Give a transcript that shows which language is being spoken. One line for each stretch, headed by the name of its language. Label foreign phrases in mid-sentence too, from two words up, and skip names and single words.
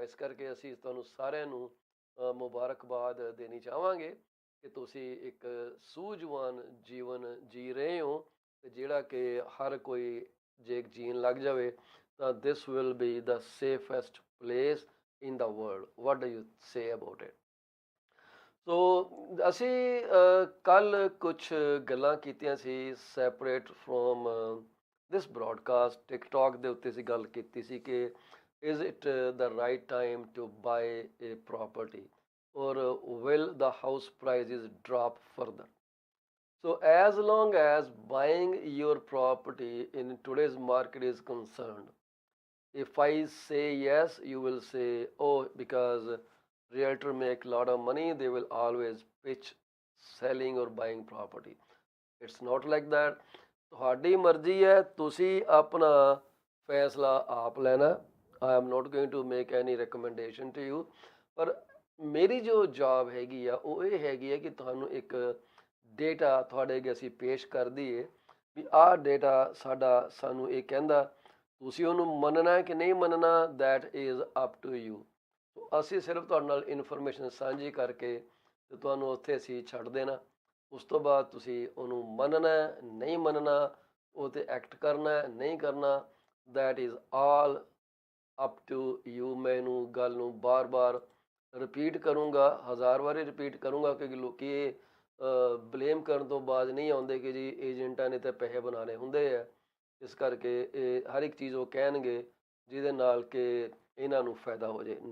Punjabi: ਇਸ ਕਰਕੇ ਅਸੀਂ ਤੁਹਾਨੂੰ ਸਾਰਿਆਂ ਨੂੰ ਮੁਬਾਰਕਬਾਦ ਦੇਣੀ ਚਾਹਾਂਗੇ ਕਿ ਤੁਸੀਂ ਇੱਕ ਸੂਝਵਾਨ ਜੀਵਨ ਜੀ ਰਹੇ ਹੋ, ਅਤੇ ਜਿਹੜਾ ਕਿ ਹਰ ਕੋਈ ਜੇ ਜੀਣ ਲੱਗ ਜਾਵੇ ਤਾਂ
English: this will be the safest place in the world. what do you say about it?
Punjabi: ਸੋ ਅਸੀਂ ਕੱਲ੍ਹ ਕੁਛ ਗੱਲਾਂ ਕੀਤੀਆਂ ਸੀ
English: separate from this broadcast.
Punjabi: ਟਿਕਟੌਕ ਦੇ ਉੱਤੇ ਅਸੀਂ ਗੱਲ ਕੀਤੀ ਸੀ ਕਿ
English: is it the right time to buy a property, or will the house prices drop further? So as long as buying your property in today's market is concerned, if I say yes, you will say, oh, because realtor make a lot of money, they will always pitch selling or buying property. It's not like that.
Punjabi: ਤੁਹਾਡੀ ਮਰਜ਼ੀ ਹੈ, ਤੁਸੀਂ ਆਪਣਾ ਫੈਸਲਾ ਆਪ ਲੈਣਾ।
English: I am not going to make any recommendation to you,
Punjabi: ਪਰ ਮੇਰੀ ਜੋ ਜੌਬ ਹੈਗੀ ਆ ਉਹ ਇਹ ਹੈਗੀ ਹੈ ਕਿ ਤੁਹਾਨੂੰ ਇੱਕ ਡੇਟਾ ਤੁਹਾਡੇ ਅੱਗੇ ਅਸੀਂ ਪੇਸ਼ ਕਰ ਦਈਏ ਵੀ ਆਹ ਡੇਟਾ ਸਾਨੂੰ ਇਹ ਕਹਿੰਦਾ, ਤੁਸੀਂ ਉਹਨੂੰ ਮੰਨਣਾ ਕਿ ਨਹੀਂ ਮੰਨਣਾ,
English: that is up to you।
Punjabi: ਅਸੀਂ ਸਿਰਫ ਤੁਹਾਡੇ ਨਾਲ ਇਨਫੋਰਮੇਸ਼ਨ ਸਾਂਝੀ ਕਰਕੇ ਤੇ ਤੁਹਾਨੂੰ ਉੱਥੇ ਅਸੀਂ ਛੱਡ ਦੇਣਾ। ਉਸ ਤੋਂ ਬਾਅਦ ਤੁਸੀਂ ਉਹਨੂੰ ਮੰਨਣਾ ਨਹੀਂ ਮੰਨਣਾ, ਉਹ 'ਤੇ ਐਕਟ ਕਰਨਾ ਨਹੀਂ ਕਰਨਾ,
English: that is all up to you.
Punjabi: ਮੈਂ ਇਹਨੂੰ ਗੱਲ ਨੂੰ ਬਾਰ-ਬਾਰ ਰਿਪੀਟ ਕਰੂੰਗਾ, 1000 ਵਾਰੀ ਰਿਪੀਟ ਕਰੂੰਗਾ, ਕਿਉਂਕਿ ਲੋਕ ਇਹ ਬਲੇਮ ਕਰਨ ਤੋਂ ਬਾਅਦ ਨਹੀਂ ਆਉਂਦੇ ਕਿ ਜੀ ਏਜੰਟਾਂ ਨੇ ਤਾਂ ਪੈਸੇ ਬਣਾਉਣੇ ਹੁੰਦੇ ਆ। ਇਸ ਕਰਕੇ ਇਹ ਹਰ ਇੱਕ ਚੀਜ਼ ਉਹ ਕਹਿਣਗੇ ਜਿਹਦੇ ਨਾਲ ਕਿ ਇਹਨਾਂ ਨੂੰ ਫਾਇਦਾ ਹੋ ਜਾਏ।